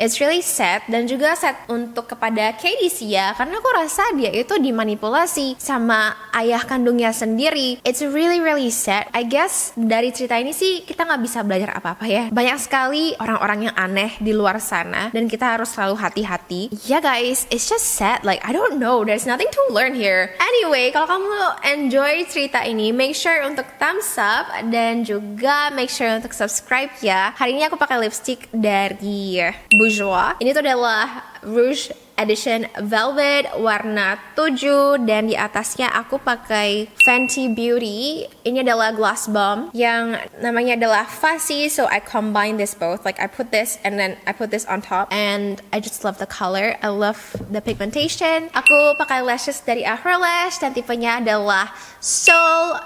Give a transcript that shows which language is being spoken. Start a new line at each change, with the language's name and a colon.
English: It's really sad
Indonesian: dan juga sad untuk kepada Katie sih ya, karena aku rasa dia itu dimanipulasi sama ayah kandungnya sendiri.
English: It's really sad. I guess
Indonesian: dari cerita ini sih kita nggak bisa belajar apa-apa ya. Banyak sekali orang-orang yang aneh di luar sana dan kita harus selalu hati-hati.
English: Ya guys, it's just sad. Like I don't know, there's nothing to learn here.
Indonesian: Anyway, kalau kamu enjoy cerita ini,
English: make sure
Indonesian: untuk thumbs up dan juga
English: make sure
Indonesian: untuk subscribe ya. Hari ini aku pakai lipstick dari Bourjois. Ini tuh adalah Rouge Edition Velvet warna 7 dan di atasnya aku pakai Fenty Beauty. Ini adalah gloss bomb yang namanya adalah Fussy,
English: so I combine this both. Like I put this and then I put this on top and I just love the color. I love the pigmentation.
Indonesian: Aku pakai lashes dari Ahura Lash dan tipenya adalah Soul.